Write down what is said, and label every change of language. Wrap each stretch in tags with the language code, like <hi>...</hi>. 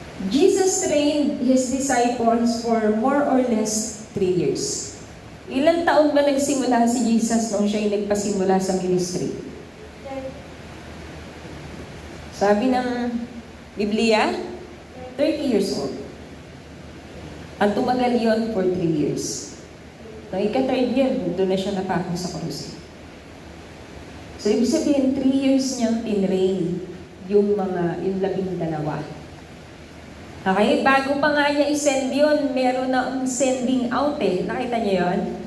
<en>Jesus trained His disciples for more or less 3 years.</en> <tl>Ilang taon ba nagsimula si Jesus nung siya ay nagpasimula sa ministry? Sabi ng Biblia,</tl> <en>30 years old.</en> <tl>At tumagal yun</tl> <en>for 3 years.</en> <tl>Nung ika-3rd year, doon na siya napako sa krus. So, ibig sabihin, 3 years niyang tinrain yung 12. Okay? Bago pa nga niya i-send yun, meron na ang sending out eh. Nakita niyo yun?</tl>